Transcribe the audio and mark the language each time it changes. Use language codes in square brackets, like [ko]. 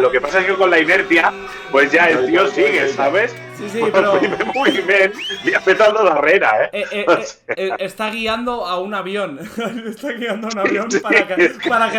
[es] Lo que pasa es que con la inercia, pues ya el tío sigue, ¿sabes? [ca] Sí, però... El primer moviment li ha fet el de darrere, [es] Está guiando a un avión. Está guiando a un avión para que